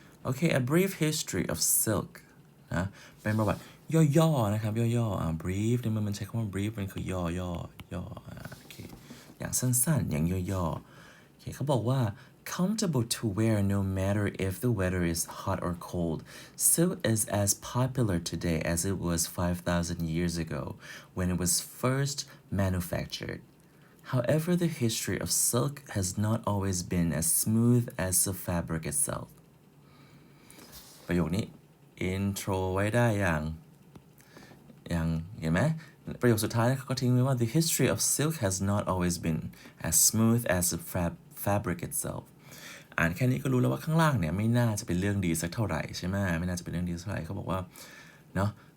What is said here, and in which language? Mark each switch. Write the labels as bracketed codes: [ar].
[en] Okay, a brief history of silk [th] นะเป็นประวัติย่อๆนะครับย่อๆbrief ในมันใช้คำว่า brief มันคือย่อโอเคอย่างสั้นๆอย่างย่อๆโอเคเขาบอกว่า [en] comfortable to wear no matter if the weather is hot or cold. Silk is as popular today as it was 5,000 years ago when it was first manufactured. However, the history of silk has not always been as smooth as the fabric itself. [th] ประโยคนี้ intro ไว้ได้อย่างเห็นไหม ประโยคสุดท้ายเขาก็ทิ้งไว้ว่า [en] the history of silk has not always been as smooth as the fabric itself [th] อ่านแค่นี้ก็รู้แล้วว่าข้างล่างเนี่ยไม่น่าจะเป็นเรื่องดีสักเท่าไหร่ใช่ไหมไม่น่าจะเป็นเรื่องดีสักเท่าไหร่เขาบอกว่าเนาะ